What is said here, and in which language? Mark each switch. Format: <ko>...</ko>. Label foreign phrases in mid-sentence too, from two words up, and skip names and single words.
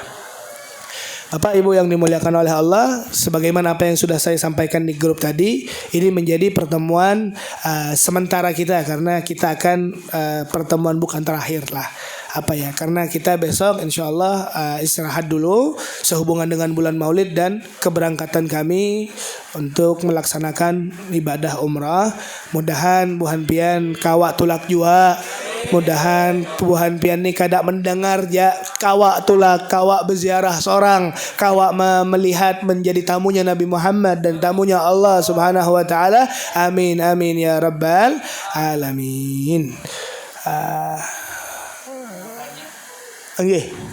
<id>Bapak Ibu yang dimuliakan oleh Allah, sebagaimana apa yang sudah saya sampaikan di grup tadi, ini menjadi pertemuan sementara kita, karena kita akan pertemuan bukan terakhir lah. Karena kita besok</id> <ar>insya Allah</ar> <id>istirahat dulu sehubungan dengan bulan Maulid dan keberangkatan kami untuk melaksanakan ibadah umrah.</id> <bjn>Mudahan buhan pian kawak tulak jua. Mudahan buhan pian ni kada mendengar ya kawak tulak, kawak berziarah seorang, kawak melihat menjadi tamunya Nabi Muhammad dan tamunya Allah</bjn> <ar>Subhanahu wa taala. Amin amin ya rabbal alamin. Nggih.</ar>